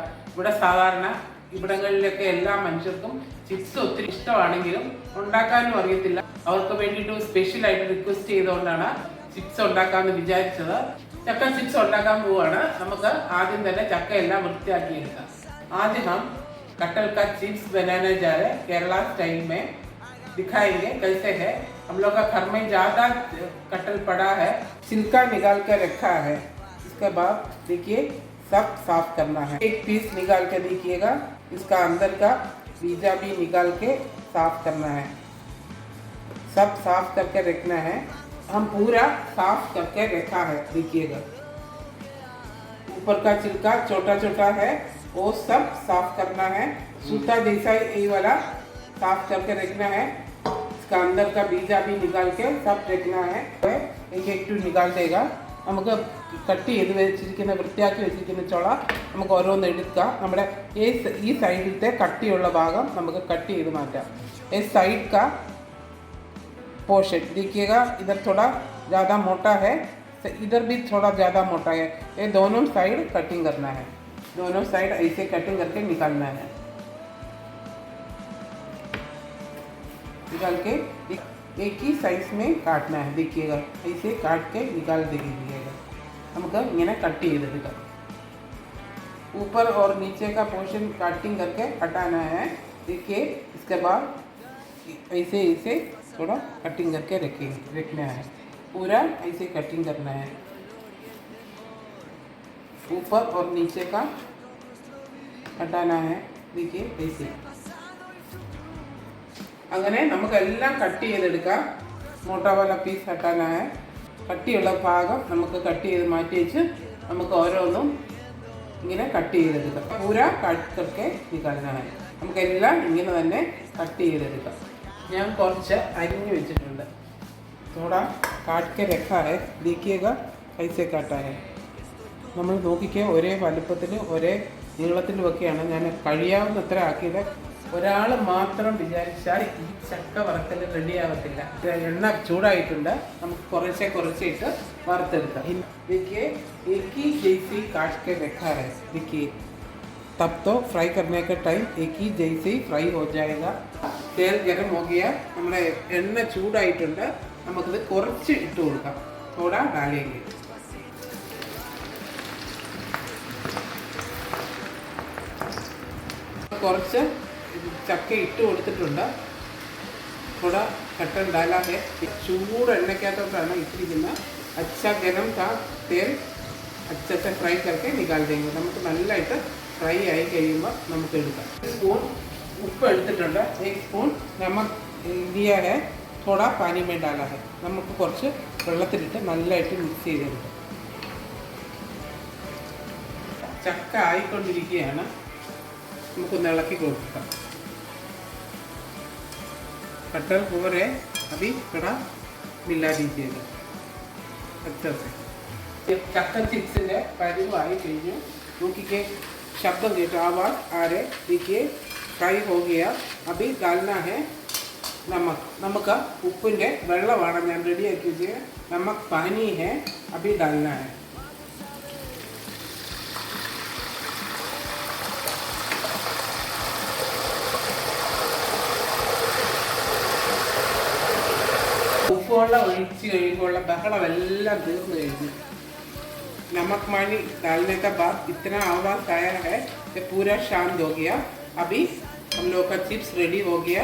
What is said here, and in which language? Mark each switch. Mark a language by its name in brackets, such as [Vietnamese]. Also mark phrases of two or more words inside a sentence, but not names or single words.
[Malayalam] ഇവിടെ സാധാരണ ഇവിടങ്ങളിലൊക്കെ എല്ലാ മനുഷ്യർക്കും ചിപ്സ് ഒത്തിരി ഇഷ്ടമാണെങ്കിലും ഉണ്ടാക്കാനും അറിയത്തില്ല. അവർക്ക് വേണ്ടിയിട്ട് സ്പെഷ്യലായിട്ട് റിക്വസ്റ്റ് ചെയ്തുകൊണ്ടാണ് ചിപ്സ് ഉണ്ടാക്കാമെന്ന് വിചാരിച്ചത്. ചക്ക ചിപ്സ് ഉണ്ടാക്കാൻ പോവുകയാണ്. നമുക്ക് ആദ്യം തന്നെ ചക്ക എല്ലാം വൃത്തിയാക്കിയെടുക്കാം. [Hindi] आज हम कटहल का चिप्स बनाने जा रहे हैं। केरला स्टाइल में दिखाएंगे कैसे है। हम लोग का घर में ज़्यादा कटहल पड़ा है, छिलका निकाल कर रखा है। इसके बाद देखिए सब साफ करना है। एक पीस निकाल के देखिएगा, इसका अंदर का बीजा भी निकाल के साफ करना है। सब साफ करके रखना है। हम पूरा साफ करके रखा है। देखिएगा ऊपर का छिलका छोटा छोटा है, वो सब साफ करना है। सूता जैसा ये वाला साफ करके रखना है। इसका अंदर का बीजा भी निकाल के सब रखना है। एक एक टू निकाल देगा। [Malayalam] നമുക്ക് കട്ട് ചെയ്ത് വെച്ചിരിക്കുന്ന വൃത്തിയാക്കി വെച്ചിരിക്കുന്ന ചുള നമുക്ക് ഓരോന്ന് എടുക്കാം. നമ്മുടെ ഈ സൈഡിലത്തെ കട്ടിയുള്ള ഭാഗം നമുക്ക് കട്ട് ചെയ്ത് മാറ്റാം. [Hindi] ये साइड का पोर्शन देखिएगा, इधर थोड़ा ज़्यादा मोटा है, इधर भी थोड़ा ज़्यादा मोटा है। ये दोनों साइड कटिंग करना है। दोनों साइड ऐसे कटिंग करके निकालना है। निकाल के एक ही साइज में काटना है। देखिएगा ऐसे काट के निकाल दीजिएगा। [Malayalam] നമുക്ക് ഇങ്ങനെ കട്ട് ചെയ്തെടുക്കാം. [Hindi] ऊपर और नीचे का पोर्शन कटिंग करके हटाना है। देखिए इसके बाद ऐसे ऐसे थोड़ा कटिंग करके रखना है। पूरा ऐसे कटिंग करना है। ऊपर और नीचे का हटाना है। देखिए ऐसे [Malayalam] അങ്ങനെ നമുക്കെല്ലാം കട്ട് ചെയ്തെടുക്കാം. [Hindi] मोटा वाला पीस हटाना है। [Malayalam] കട്ടിയുള്ള ഭാഗം നമുക്ക് കട്ട് ചെയ്ത് മാറ്റി വെച്ച് നമുക്ക് ഓരോന്നും ഇങ്ങനെ കട്ട് ചെയ്തെടുക്കാം. [Hindi] पूरा कट करके निकालना है। [Malayalam] നമുക്കെല്ലാം ഇങ്ങനെ തന്നെ കട്ട് ചെയ്തെടുക്കാം. ഞാൻ കുറച്ച് അരിഞ്ഞു വെച്ചിട്ടുണ്ട്. [Hindi] थोड़ा काट के रखा है। देखिएगा कैसे काटा है। [Malayalam] നമ്മൾ നോക്കിക്കുക, ഒരേ വലുപ്പത്തിൽ ഒരേ നീളത്തിലുമൊക്കെയാണ് ഞാൻ കഴിയാവുന്നത്ര ആക്കിയത്. ഒരാൾ മാത്രം വിചാരിച്ചാൽ ഈ ചക്ക വറുക്കൽ റെഡിയാകത്തില്ല. എണ്ണ ചൂടായിട്ടുണ്ട്, നമുക്ക് കുറേശ്ശെ കുറച്ചിട്ട് വറുത്തെടുക്കാം. [Hindi] देखिए एक ही जैसे काट के रखा है। देखिए तब तो फ्राई करने का टाइम एक ही जैसे ही फ्राई हो जाएगा। तेल गरम हो गया, [Malayalam] നമ്മുടെ എണ്ണ ചൂടായിട്ടുണ്ട്. നമുക്കിത് കുറച്ച് ഇട്ട് കൊടുക്കാം. [Hindi] थोड़ा डालेंगे। [Malayalam] കുറച്ച് ചക്ക ഇട്ട് കൊടുത്തിട്ടുണ്ട്. [Hindi] थोड़ा कटहल डाला है। [Malayalam] ചൂട് എണ്ണയ്ക്കകത്തോട്ടാണ് ഇട്ടിരിക്കുന്നത്. [Hindi] अच्छा गरम था तेल, अच्छे से फ्राई करके निकाल देंगे। [Malayalam] നമുക്ക് നല്ലതായിട്ട് ഫ്രൈ ആയി കഴിയുമ്പോൾ നമുക്ക് എടുക്കാം. സ്പൂൺ ഉപ്പ് എടുത്തിട്ടുണ്ട്. [Hindi] एक स्पून नमक दिया है, थोड़ा पानी में डाला है। [Malayalam] നമുക്ക് കുറച്ച് വെള്ളത്തിലിട്ട് നല്ലതായിട്ട് മിക്സ് ചെയ്തെടുക്കാം. ചക്ക ആയിക്കൊണ്ടിരിക്കുകയാണ്, നമുക്കൊന്ന് ഇളക്കി കൊടുക്കാം. [Hindi] कटहल पूर है, अभी थोड़ा मिला दीजिएगा अच्छे से. [Malayalam] चक्ക चिप्സിൻ്റെ പരിവായി കഴിഞ്ഞു. നോക്കിക്കേ, ശബ്ദം കേട്ടോ, [Hindi] आवाज़ आ रहे. देखिए फ्राई हो गया. अभी डालना है नमक. [Malayalam] നമുക്ക് ഉപ്പിൻ്റെ വെള്ളമാണ് ഞാൻ റെഡിയാക്കി വെച്ചത്. [Hindi] नमक पानी है, अभी डालना है. [Malayalam] ഉപ്പുവെള്ളം ഒഴിച്ച് കഴിയുമ്പോഴുള്ള ബഹളമെല്ലാം തീർന്നു കഴിഞ്ഞു. [Hindi] नमक पानी डालने का बाद इतना आवाज़ आया है कि पूरा शांत हो गया. अभी हम लोग का चिप्स रेडी हो गया.